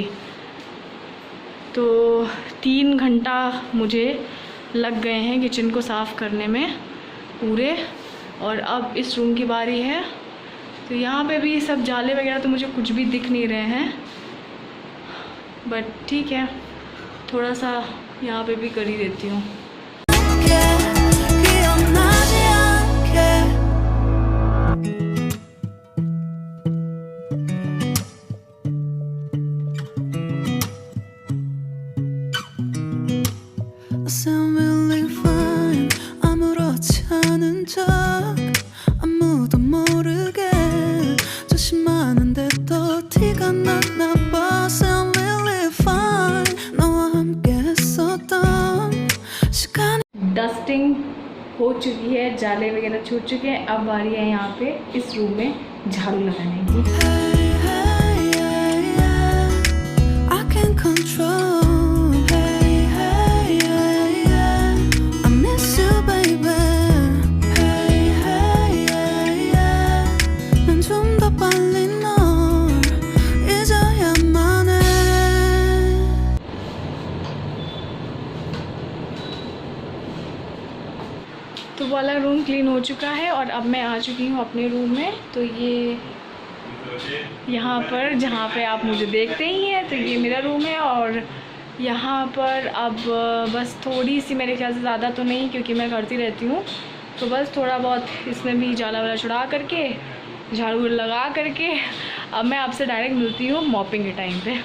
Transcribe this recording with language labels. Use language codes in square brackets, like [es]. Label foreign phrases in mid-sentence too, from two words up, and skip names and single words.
[hi] तो 3 घंटा मुझे लग गए हैं किचन को साफ़ करने में पूरे। और अब इस रूम की बारी है। तो यहाँ पे भी सब जाले वगैरह तो मुझे कुछ भी दिख नहीं रहे हैं, बट ठीक है थोड़ा सा यहाँ पे भी कर ही देती हूँ। [ko] 기억나지 않게 [en] I sound really [ko] fine 아무렇지 않은 척 아무도 모르게 조심하는데 또 티가 나나 봐 [en] sound really fine [ko] 너와 함께 했었던 시간 [hi] डस्टिंग हो चुकी है, जाले वगैरह छूट चुके हैं। अब बारी है यहाँ पे इस रूम में झाड़ू लगाने की। [en] Hey, hey, yeah, yeah. I can't control. Hey, hey, yeah, yeah. I miss you, baby. Hey, hey, yeah, yeah. [ko] 난 좀 더 빨리 널 잊어야만 해. [hi] वॉशरूम वाला रूम क्लीन हो चुका है और अब मैं आ चुकी हूँ अपने रूम में। तो ये यहाँ पर जहाँ पे आप मुझे देखते ही हैं, तो ये मेरा रूम है। और यहाँ पर अब बस थोड़ी सी, मेरे ख्याल से ज़्यादा तो नहीं क्योंकि मैं करती रहती हूँ, तो बस थोड़ा बहुत इसमें भी जाला वाला छुड़ा करके, झाड़ू लगा करके अब मैं आपसे डायरेक्ट मिलती हूँ मॉपिंग के टाइम पे।